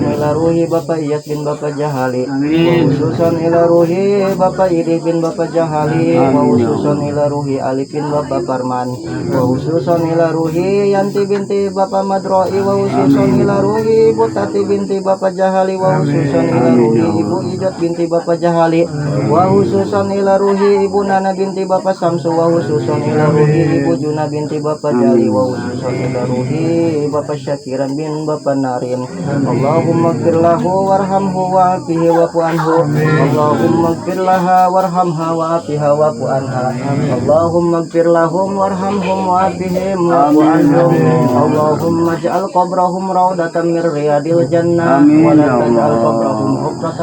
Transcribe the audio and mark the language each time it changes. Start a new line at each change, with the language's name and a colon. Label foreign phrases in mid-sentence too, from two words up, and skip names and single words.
Arabic: ila ruhi Bapak Iyas bin Bapak Jahali wa khususan ila ruhi Bapak Idih bin Bapak Jahali wa khususan ila ruhi Alif bin Bapak Parman wa khususan ila ruhi Yanti binti Bapak Madroi wa khususan ila ruhi Ibu Tati binti Bapak Jahali wa khususan ila ruhi Ibu Ijat binti Bapak Jahali wa khususan ila ruhi Ibu Nana binti Bapak Samsu wa khususan ila ruhi Ibu Juna binti Bapak Jali wa khususan ila ruhi Bapak Syakiran bin Bapak Nari الآخرين اللهم اغفر له وارحمه وعافه واعف عنه اللهم اغفر لها وارحمها وعافها واعف عنها اللهم اغفر لهم وارحمهم وعافهم واعف عنهم اللهم اجعل قبرهم روضة من رياض الجنة ولا تجعل قبرهم حفرة